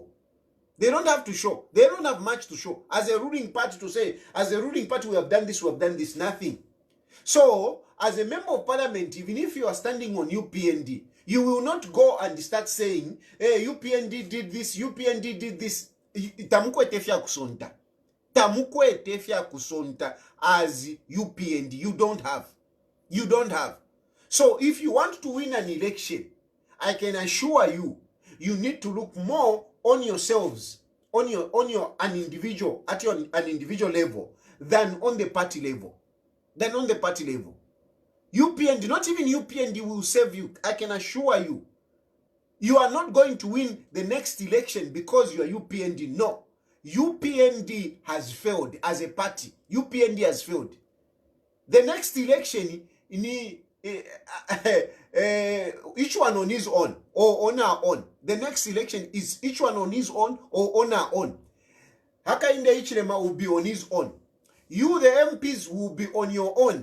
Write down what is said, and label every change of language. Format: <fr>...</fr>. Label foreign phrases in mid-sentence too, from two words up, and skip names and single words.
<en>They don't have to show. They don't have much to show. As a ruling party to say, as a ruling party, we have done this, nothing. So, as a member of parliament, even if you are standing on UPND, you will not go and start saying, hey, UPND did this, UPND did this.</en> <bem>tamukwete fya kusonta. Tamukwete fya kusonta as UPND.</bem> <en>You don't have. You don't have. So if you want to win an election, I can assure you, you need to look more on yourselves, on an individual, at an individual level, than on the party level. Than on the party level. UPND, not even UPND will save you. I can assure you. You are not going to win the next election because you are UPND. No. UPND has failed as a party. UPND has failed. The next election, each one on his own or on our own. The next election is each one on his own or on our own. Hakainde Ichilema will be on his own. You, the MPs, will be on your own.</en>